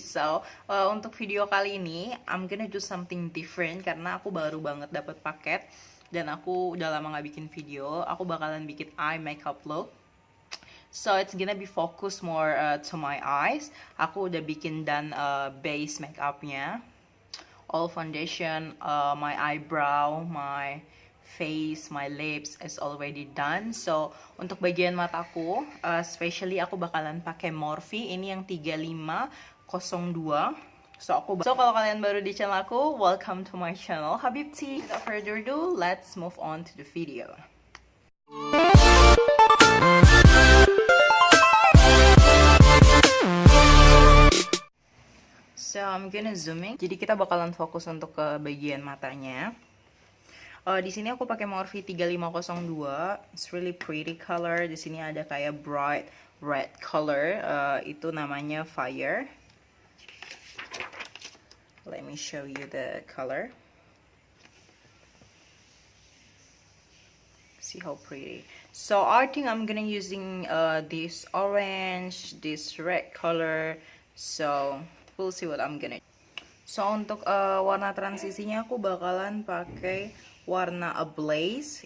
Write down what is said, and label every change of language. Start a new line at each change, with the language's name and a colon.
Indonesian: So untuk video kali ini
English: I'm gonna do something different
Indonesian: karena aku baru banget dapat paket dan aku udah lama nggak bikin video. Aku bakalan bikin eye makeup look.
English: So it's gonna be focused more to my eyes.
Indonesian: Aku udah bikin dan base makeupnya,
English: all foundation, my eyebrow, my face, my lips is already done.
Indonesian: So untuk bagian mataku, especially aku bakalan pakai MORPHE ini yang 3502. So kalau kalian baru di channel aku,
English: welcome to my channel habibty. Without further ado, let's move on to the video. So I'm gonna zooming.
Indonesian: Jadi kita bakalan fokus untuk ke bagian matanya. Di sini aku pakai MORPHE 3502.
English: It's really pretty color.
Indonesian: Di sini ada kayak
English: bright red color.
Indonesian: Itu namanya fire.
English: Let me show you the color. See how pretty. So I think I'm gonna using this orange, this red color. So we'll see what I'm gonna.
Indonesian: So untuk warna transisinya aku bakalan pakai warna ablaze.